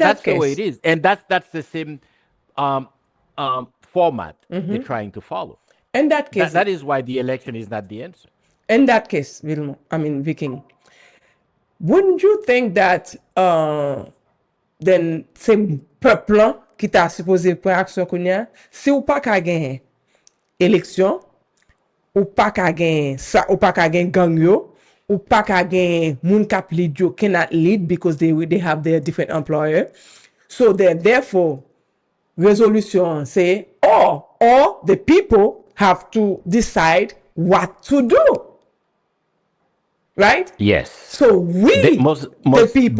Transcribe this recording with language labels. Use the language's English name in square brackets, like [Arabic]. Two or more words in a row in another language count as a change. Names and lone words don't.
[English] that's the way it is. And that's the same format they're trying to follow. In that case, that is why the election is not the answer. In that case, Viking, wouldn't you think that then [Haitian Creole] c'est peuple qui t'a supposé prendre action kounya, si ou pas ka gen élection, ou pas ka gen ça, ou pas ka gen gang yo, ou pas ka gen moun kap lead yo [English] cannot lead because they have their different employer. So therefore resolution say or the people have to decide what to do. Right? Yes. So the people